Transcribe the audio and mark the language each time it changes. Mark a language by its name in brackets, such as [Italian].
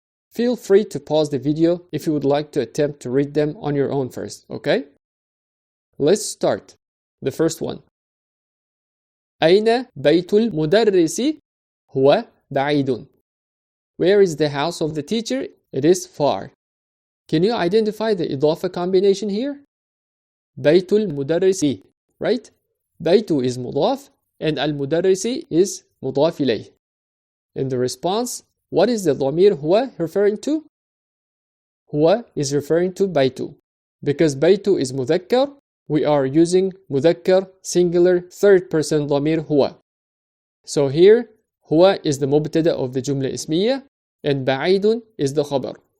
[English] Feel free to pause the video if you would like to attempt to read them on your own first, okay? Let's start. The first one. [Arabic] أين بيت المدرس؟ هو بعيد. [English] Where is the house of the teacher? It is far. Can you identify the إضافة combination here? [Arabic] بيت المدرس, right? بيت is مضاف and المدرس is مضاف إليه. [English] In the response, what is the ضمير هو referring to? هو is referring to بيت. Because بيت is مذكر, we are using مذكر singular third person ضمير هو. So here, هو is the مبتدأ of the جملة اسمية and بعيد is the خبر.